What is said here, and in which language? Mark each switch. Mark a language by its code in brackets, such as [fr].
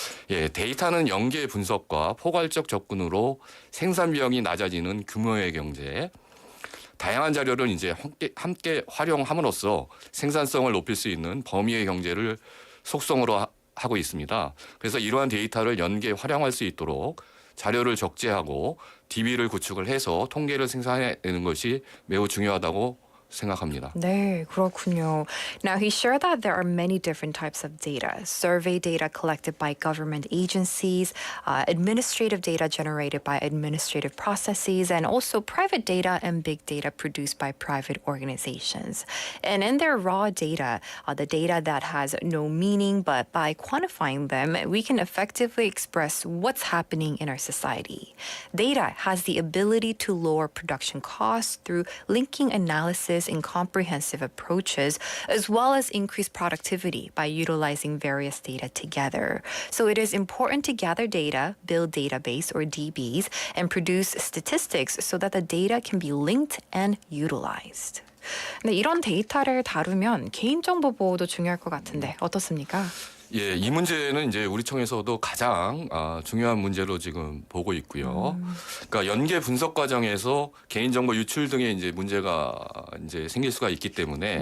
[ko] 예, 데이터는 연계 분석과 포괄적 접근으로 생산 비용이 낮아지는 규모의 경제, 다양한 자료를 이제 함께 활용함으로써 생산성을 높일 수 있는 범위의 경제를 속성으로 하고 있습니다. 그래서 이러한 데이터를 연계 활용할 수 있도록 자료를 적재하고 DB를 구축을 해서 통계를 생산해내는 것이 매우 중요하다고 생각합니다. 네, 그렇군요. [en] Now, he shared that there are many different types of data. Survey data collected by government agencies, administrative data generated by administrative processes, and also private data and big data produced by private organizations. And in their raw data, the data that has no meaning, but by quantifying them, we can effectively express what's happening in our society. Data has the ability to lower production costs through linking analysis in comprehensive approaches, as well as increase productivity by utilizing various data together. So it is important to gather data, build database or DBs, and produce statistics so that the data can be linked and utilized. [ko] 네, 이런 데이터를 다루면 개인정보 보호도 중요할 것 같은데 어떻습니까? 예, 이 문제는 이제 우리 청에서도 가장 중요한 문제로 지금 보고 있고요. 그러니까 연계 분석 과정에서 개인정보 유출 등의 이제 문제가 이제 생길 수가 있기 때문에